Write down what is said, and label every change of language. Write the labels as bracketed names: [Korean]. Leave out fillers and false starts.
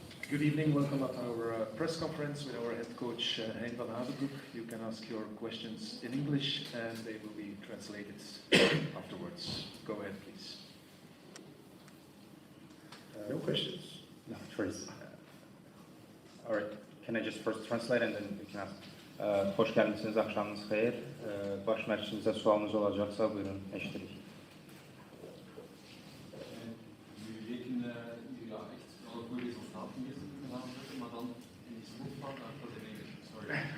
[English] Good evening, welcome at our press conference with our head coach Heyn Vanhazebruk. You can ask your questions in English and they will be translated afterwards. Go ahead, please. No questions? No, first. All right, can I just first translate and then we can ask? [Azerbaijani] Hoş gəlmişsiniz, axşamınız xeyir. Baş məşqçimizə sualınız olacaqsa, buyurun, eşidirik. [Dutch] Jullie rekenen jullie echt wel een goede resultaten neerzetten vanavond, maar dan in die slotfase, dat [English] in English, sorry.